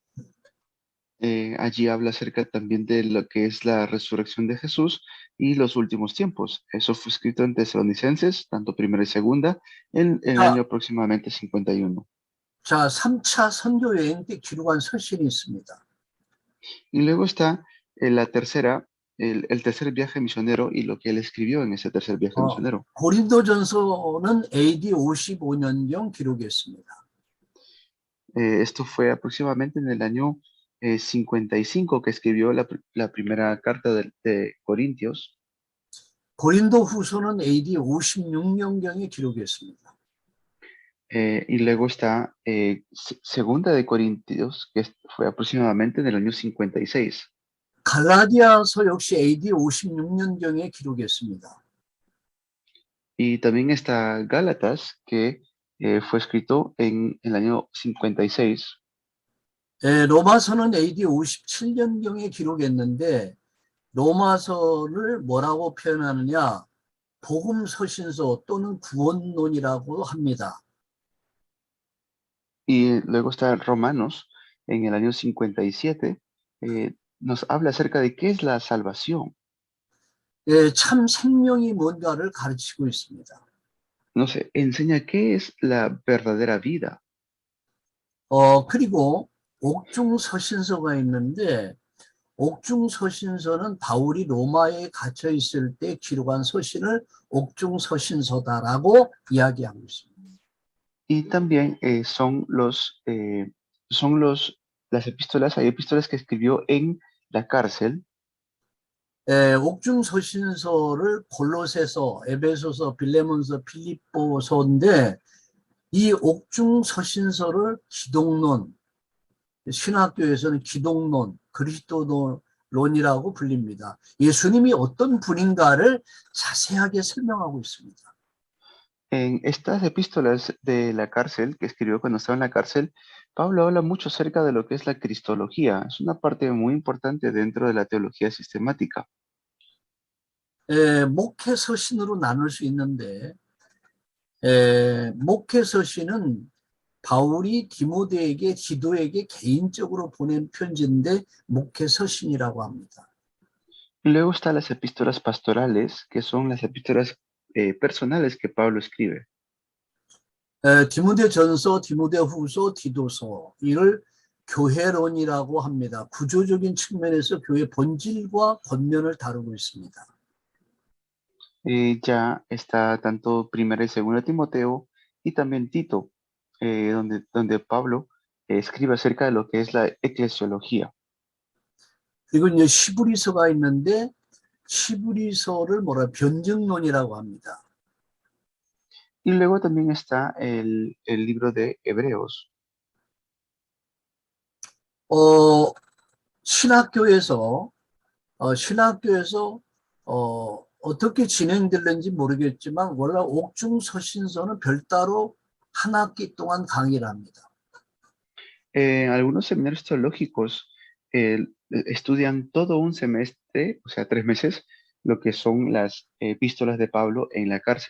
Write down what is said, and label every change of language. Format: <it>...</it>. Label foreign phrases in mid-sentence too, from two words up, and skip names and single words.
<es>Allí habla acerca también de lo que es la resurrección de Jesús y los últimos tiempos. Eso fue escrito en Tesalonicenses, tanto primera y segunda, en el año aproximadamente 51.</es> <ko>자, 3차 선교 여행 때 기록한 서신이 있습니다.</ko> <es>Y luego está la tercera, el tercer viaje misionero y lo que él escribió en ese tercer viaje misionero.</es> <ko>고린도전서는 AD 55년경 기록이었습니다.</ko> <es>Esto fue aproximadamente en el año 55 que escribió la primera carta de Corintios.</es> <ko>고린도 후서는 AD 56년경에 기록했습니다.</ko> <es>Y luego está segunda de Corintios, que fue aproximadamente en el año 56.</es> <ko>갈라디아서 역시 AD 56년경에 기록했습니다.</ko> <es>Y también está Gálatas, que fue escrito en el año 56.</es> <ko>로마서는 AD 57년경에 기록했는데 로마서를 뭐라고 표현하느냐? 복음 서신서 또는 구원론이라고 합니다.</ko> <es>Y luego está Romanos en el año 57. Nos habla acerca de qué es la salvación.</es> <ko>참 생명이 뭔가를 가르치고 있습니다.</ko> <es>Nos enseña qué es la verdadera vida.</es> <ko>그리고 옥중 서신서가 있는데 옥중 서신서는 바울이 로마에 갇혀 있을 때 기록한 서신을 옥중 서신서다라고 이야기하고 있습니다.</ko> <es>Y también las epístolas, hay epístolas que escribió en la cárcel.</es> <ko>옥중 서신서를 골로새서, 에베소서, 빌레몬서, 필립보서인데 이 옥중 서신서를 기독론, 신학교에서는 기독론, 그리스도론이라고 불립니다. 예수님이 어떤 분인가를 자세하게 설명하고 있습니다.</ko> <es>En estas epístolas de la cárcel, que escribió cuando estaba en la cárcel, Pablo habla mucho acerca de lo que es la cristología. Es una parte muy importante dentro de la teología sistemática.</es> <ko>목회 서신으로 나눌 수 있는데 목회 서신은 바울이 디모데에게 디도에게 개인적으로 보낸 편지인데 목회 서신이라고 합니다.</ko> <es>Y luego están las epístolas pastorales, que son las epístolas personales que Pablo escribe.</es> <ko>디모데 전서, 디모데 후서, 디도서 이를 교회론이라고 합니다. 구조적인 측면에서 교회 본질과 겉면을 다루고 있습니다.</ko> <es>Ya está tanto Primera y Segunda Timoteo y también Tito, donde Pablo escribe acerca de lo que es la eclesiología.</es> <ko>그리고 이제 시브리서가 있는데 시브리서를 변증론이라고 합니다.</ko> <es>Y luego también está el libro de Hebreos.</es> <ko>신학교에서 어떻게 진행될는지 모르겠지만 원래 옥중서신서는 별도로 한 학기 동안 강의를 합니다.</ko> <es>Algunos seminarios teológicos estudian todo un semestre, o sea, 3 meses, lo que son las epístolas de Pablo en la cárcel.</es>